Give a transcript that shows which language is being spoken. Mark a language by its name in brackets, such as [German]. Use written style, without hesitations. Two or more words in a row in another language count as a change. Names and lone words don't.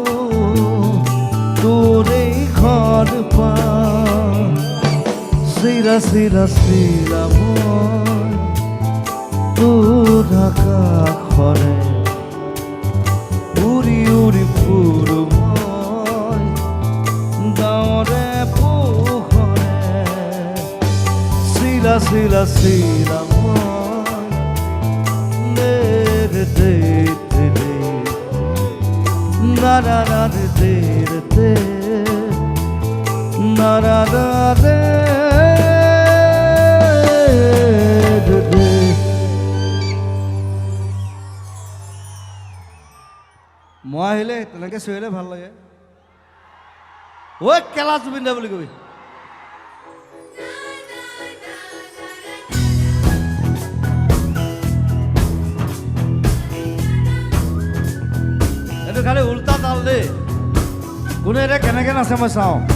[Assamese] তোৰেই ঘৰ পাওঁ চিৰা চিৰা চিৰা মই তোৰ আকাশৰে উৰি উৰি ফুৰো মই গাঁৱৰে পোহৰে চিৰা চিৰা চিৰা মই দে দে দে দে না না না দে দে দে না না না দে দে দে মই আহিলে তেনেকৈ চিঞৰিলে ভাল লাগে ঐ কেলা জুবিন দা বুলি কবি এইটো খালি উল্টা তাল দেই কোনে এতিয়া কেনেকৈ নাচে মই চাওঁ